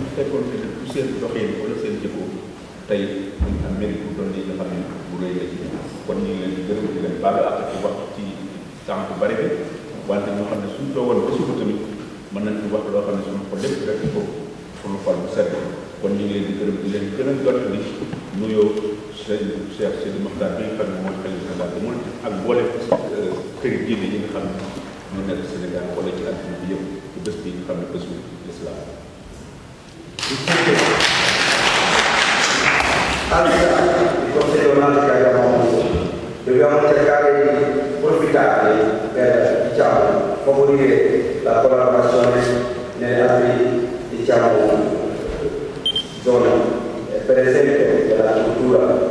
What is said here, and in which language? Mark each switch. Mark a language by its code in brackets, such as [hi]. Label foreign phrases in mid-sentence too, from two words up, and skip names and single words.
[wo] ñu fekkoon fi ne du seen doxin wala seen jëfoo tey ñu am mérite pour doon lii nga xam ne bu rëy la ci kon ñu ngi leen di gërëm di leen baalu ak ci wax ci temps bu bari bi wante ñoo xam ne suñu toogoon ba suba tamit mën nañ ci wax loo xam ne suñu ko lépp rek ko suñu xol bu sedd kon ñu ngi leen di gërëm di leen gën a jot li nuyoo Cheikh Sidi Mokhtar bi nga xam ne mooy xalifa général bi mun ak boole kër diine yi nga xam ne ñu nekk Sénégal wala ci àdduna bi yëpp ci bés bi nga xam ne bésu l'islam. [it] Il Consiglio Comunale che abbiamo avuto, dobbiamo cercare di approfittare per favorire la collaborazione nelle altre zone, per esempio nella cultura,